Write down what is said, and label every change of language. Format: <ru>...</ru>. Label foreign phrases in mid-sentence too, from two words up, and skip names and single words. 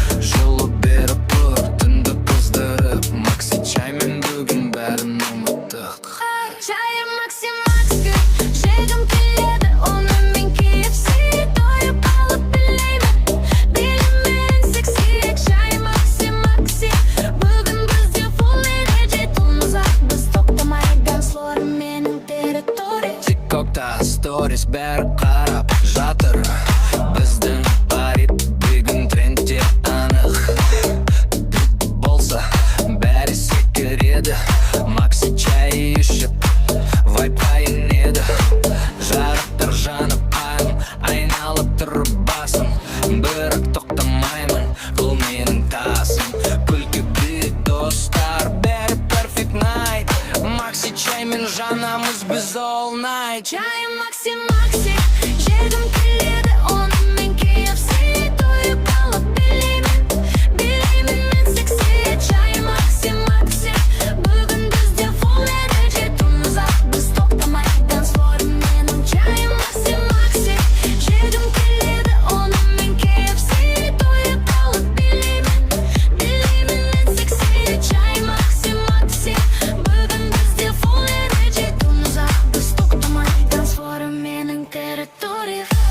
<kk>Жылу беріп тұр, түнді қыздырып. Макси чаймен бүгін бәрін ұмыттық. Чайым Макси, Макси, жегім келеді, оны мен К Ф С. Тойып алып билеймін, билеймін секси. Чайым Макси, Макси, бүгін бізде</kk> <en>full energy.</en> <kk>Тұнымыз ақ, біз тоқтамай</kk> <en>dance floor</en> <kk>менің территория. Тиктокта сторис бәрі қарап жатыр. Біздің парит бүгін трендте анық. Болса, бәрі секіреді. Макси чай ішіп, вайбқа енеді. Жарықтар жанып, айналып тұр басым. Бірақ тоқтамаймын, бұл менің тасым. Күлкі бит, достар, бәрі</kk> <en>perfect night.</en> <kk>Макси чаймен жанамыз біз</kk> <en>all night.</en> <kk>Чайым Макси, Макси, жегім келеді, оны мен К Ф С. Тойып алып билеймін, билеймін мен секси. Чайым Макси, Макси, бүгін бізде</kk> <en>full energy.</en> <kk>Тұнымыз ақ, біз тоқтамай</kk> <en>dance floor</en> <kk>менің. Чайым Макси, Макси, жегім келеді, оны мен К Ф С. Тойып алып билеймін, билеймін мен секси. Чайым Макси, Макси, бүгін бізде</kk> <en>full energy.</en> <kk>Тұнымыз ақ, біз тоқтамай</kk> <en>dance floor</en> <kk>менің территория.</kk>